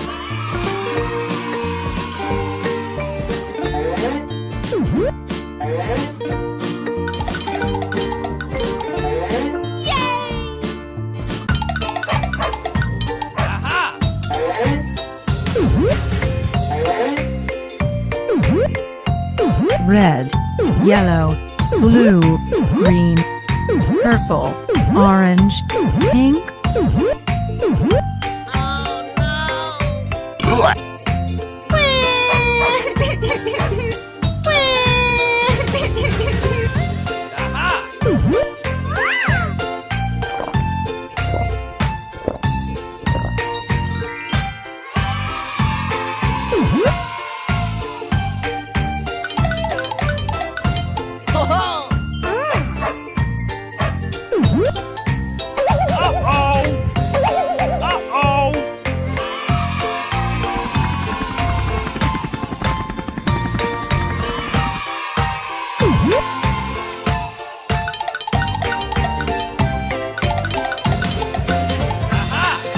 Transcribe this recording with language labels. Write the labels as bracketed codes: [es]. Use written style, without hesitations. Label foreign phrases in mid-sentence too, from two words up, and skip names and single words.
[en] Aha! red, yellow, blue, green, purple, orange, pink, Aha! Ho ho! Uh-oh! Uh-oh! Aha!